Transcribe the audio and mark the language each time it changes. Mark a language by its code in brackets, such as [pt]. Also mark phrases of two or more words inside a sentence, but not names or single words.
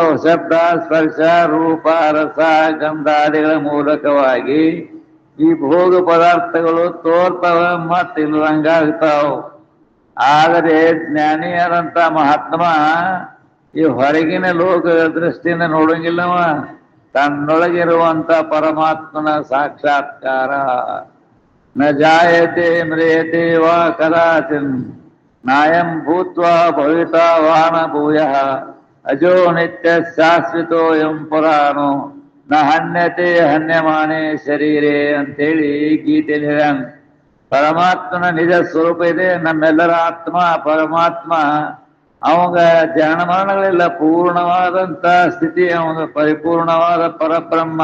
[kn] ಶಬ್ದ ಸ್ಪರ್ಶ ರೂಪ ರಸ ಗಂಧಾದಿಗಳ ಮೂಲಕವಾಗಿ ಈ ಭೋಗ ಪದಾರ್ಥಗಳು ತೋರ್ತಾವ ಮತ್ತು ಇಲ್ದಂಗಾಗ್ತಾವ. ಆದರೆ ಜ್ಞಾನಿಯರಂತ ಮಹಾತ್ಮ ಈ ಹೊರಗಿನ ಲೋಕ ದೃಷ್ಟಿಯಿಂದ ನೋಡಂಗಿಲ್ಲವ, ತನ್ನೊಳಗಿರುವಂತ ಪರಮಾತ್ಮನ ಸಾಕ್ಷಾತ್ಕಾರ. [sa] ನ ಜಾಯತೆ ಮ್ರಿಯತೆ ವಾ ಕದಾಚಿನ್ ನಾಯಂ ಭೂತ್ವಾ ಭವಿತಾವಾನ ಭೂಯಃ ಅಜೋ ನಿತ್ಯ ಶಾಶ್ವತೋ ಎಂ ಪುರಾಣೋ ನ ಹನ್ಯತೆ ಹನ್ಯಮಾನೆ ಶರೀರೇ [kn] ಅಂತೇಳಿ ಗೀತೆಯಲ್ಲಿ ಹೇಳ್ಯಾನ. ಪರಮಾತ್ಮನ ನಿಜ ಸ್ವರೂಪ ಇದೆ. ನಮ್ಮೆಲ್ಲರ ಆತ್ಮ ಪರಮಾತ್ಮ. ಅವಾಗ ಧ್ಯಾನ ಮರಣಗಳೆಲ್ಲ ಪೂರ್ಣವಾದಂತ ಸ್ಥಿತಿ, ಅವಾಗ ಪರಿಪೂರ್ಣವಾದ ಪರಬ್ರಹ್ಮ.